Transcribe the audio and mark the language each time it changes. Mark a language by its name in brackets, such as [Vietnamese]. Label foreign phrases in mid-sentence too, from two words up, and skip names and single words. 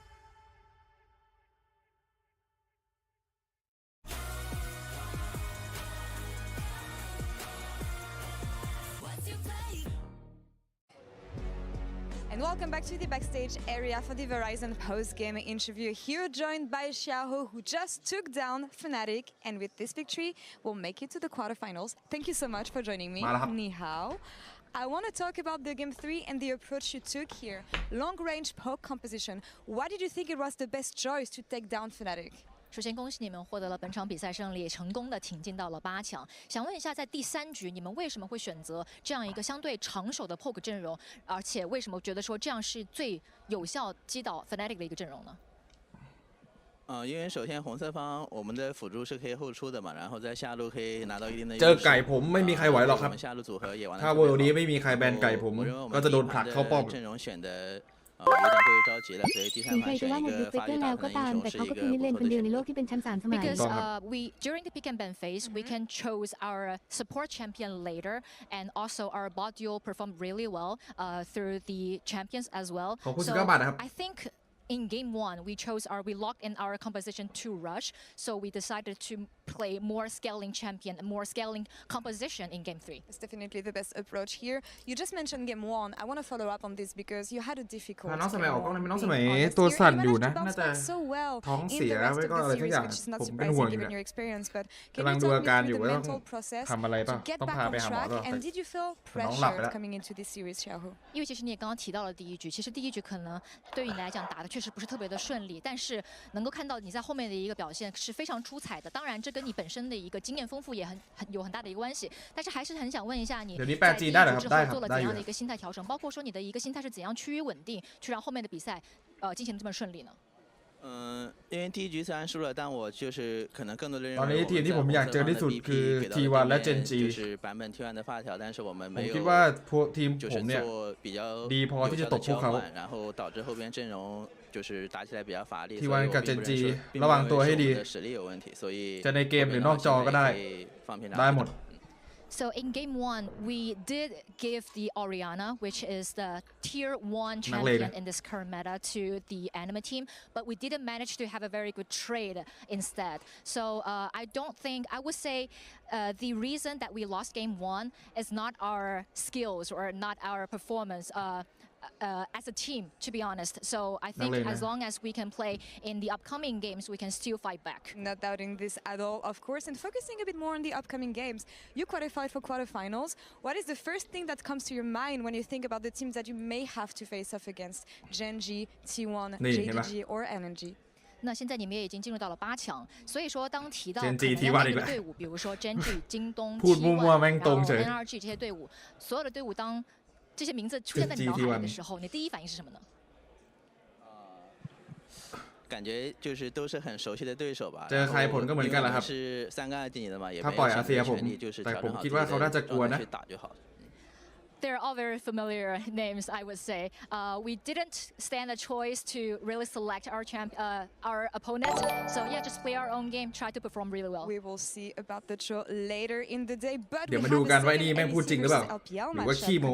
[English] What's your play? And welcome back to the backstage area for the Verizon post-game interview. Here joined by Xiaohu, who just took down Fnatic, and with this victory will make it to the quarterfinals. Thank you so much for joining me. [Thai] มาแล้วครับ [Chinese] Ni hao. [English] I want to talk about the game 3 and the approach you took here. Long-range poke composition. Why did you think it was the best choice to take down Fnatic? [Chinese] 首先，恭喜你们获得了本场比赛胜利，成功的挺进到了8强。想问一下，在第3局，你们为什么会选择这样一个相对长手的 poke 阵容？而且为什么觉得说这样是最有效击倒 Fnatic 的一个阵容呢？因为首先红色方我们的辅助是可以后出的嘛，然后在下路可以拿到一定的优势。 [Thai] เจอไก่ผมไม่มีใครไหวหรอกครับ [Chinese] 我们下路组合也玩得 [Thai] ถ้าเวลนี้ไม่มีใครแบนไก่ผมก็จะโดนผลักเข้าป้อม [Chinese] 阵容选的有点过于着急了，所以第 [Thai] ถึง [Chinese] 3 [Thai] ใคร [Chinese] 盘 [Thai] จะ [Chinese] 选 [Thai] ว่า [Chinese] 一 [Thai] หมด [Chinese] 个 [Thai] ยุคเฟ [Chinese] 发 [Thai] เกอ [Chinese] 育 [Thai] ร์แล้ว [Chinese] 大 [Thai] ก็ [Chinese] 的 [Thai] ตาม [Chinese] 英雄 [Thai] แต่ [Chinese] 是 [Thai] เขา [Chinese] 一 [Thai] ก็ [Chinese] 个 [Thai] คือมิดเลน [Chinese] 不 [Thai] คน [Chinese] 错 [Thai] เดียว [Chinese] 的 [Thai] ใน [Chinese] 选 [Thai] โล [Chinese] 择 [Thai] กที่เป็นแชมป์3 สมัย [English] Because we during the pick and ban phase, we can choose our support champion later, and also our bot duo performed really well through the champions as well. [Thai] ขอบคุณ [English] So [Thai] 19 บาทนะครับ [English] I think in game 1 we locked in our composition to rush, so we decided to play more scaling champion and more scaling composition in game 3. It's definitely the best approach here. You just mentioned game 1. I want to follow up on this because you had a difficult [Thai] น้องสมัย [English] game [Thai] ออกกล้อง [English] 1, [Thai] เลยน้องส [English] being [Thai] มัย [English] honest [Thai] ตัว [English] here. [Thai] สั่น [English] You [Thai] อยู่ [English] managed [Thai] นะ [English] to bounce [Thai] น่าจะ [English] back so well [Thai] ท้อง [English] in [Thai] เสีย [English] the rest [Thai] ไม่ [English] of [Thai] ก็ [English] the [Thai] อะไรสัก [English] series, [Thai] อย่าง [English] which is not [Thai] ผมเป็นห่วง [English] surprising [Thai] อยู่ [English] given [Thai] นะ [English] your experience. But [Thai] กำลั [English] can [Thai] ง [English] you [Thai] ดู [English] talk [Thai] อา [English] me [Thai] การ [English] through [Thai] อยู่ [English] the [Thai] ว่าต้อง [English] mental process [Thai] ทำอะไรป่ะ [English] to get [Thai] ต้อง [English] back [Thai] พา [English] on [Thai] ไปหาหมอ [English] track? [Thai] ด้วย [English] And did you feel [Thai] น้องหลับไป [English] pressured [Thai] แล้ว [English] coming into this series, Xiaohu? [Chinese] 因为其实你也刚刚提到了第一局，其实第一局可能对于你来讲打的确实不是特别的顺利，但是能够看到你在后面的一个表现是非常出彩的。当然，这跟你本身的一个经验丰富也有很大的一个关系。但是还是很想问一下你，在第一局之后做了怎样的一个心态调整？包括说你的一个心态是怎样趋于稳定，去让后面的比赛进行的这么顺利呢？因为第一局虽然输了，但我就是可能更多的认 [Thai] ตอน [Chinese] 为 [Thai] นี้ [Chinese] 我 [Thai] ทีม [Chinese] 们 [Thai] ที่ [Chinese] 在 [Thai] ผม [Chinese] 红 [Thai] อยาก [Chinese] 色 [Thai] เจอ [Chinese] 方 [Thai] ที่ [Chinese] 的 [Thai] สุด [Chinese] BP [Thai] คือ [Chinese] 给到 [Thai] T1 และ [Chinese] 的 [Thai] Gen [Chinese] 对 [Thai] G [Chinese] 面就是版本 T1 的发条，但是我们 [Thai] ผ [Chinese] 没 [Thai] ม [Chinese] 有 [Thai] คิดว่าพวกทีม [Chinese] 就 [Thai] ผม [Chinese] 是 [Thai] เนี่ย [Chinese] 做比较 [Thai] ดีพอ [Chinese] 有 [Thai] ที่ [Chinese] 效 [Thai] จะต [Chinese] 的 [Thai] บพวก [Chinese] 交 [Thai] เขา [Chinese] 换，然后导致后边阵容就是打起来比较乏力。 [Thai] T1 กับ Gen G ระวังตัวให้ดีจะในเกมหรือนอกจอก็ได้หมด [English] So in game 1, we did give the Orianna, which is the tier 1 champion in this current meta, to the anime team, but we didn't manage to have a very good trade instead. So I would say the reason that we lost game 1 is not our skills or not our performance. As a team, to be honest. So I think as long as we can play in the upcoming games, we can still fight back. Not doubting this at all, of course. And focusing a bit more on the upcoming games, you qualified for quarterfinals. What is the first thing that comes to your mind when you think about the teams that you may have to face off against? Gen G, T1, JDG, or LNG? [Chinese] 那现在你们也已经进入到了8强，所以说当提到可能要面对的队伍，比如说 Gen G、京东、T1，然后 NRG 这些队伍，所有的队伍当 这些名字出现在你脑海里的时候，你第一反应是什么呢？感觉就是都是很熟悉的对手吧。 [Thai] เจอใครผลก็เหมือนกันแหละครับ [Chinese] 是3个2进的嘛，也 [Thai] ถ้าปล่อยอาเซียผมแต่ผมคิดว่าเขาน่าจะกลัวนะ [English] They're all very familiar names, I would say. We didn't stand a choice to really select our opponent. So yeah, just play our own game, try to perform really well. We will see about the draw later in the day. But [Thai] เดี๋ยวมาดูกันว่านี่แม่งพูดจริงหรือเปล่าหรือว่าขี้โม้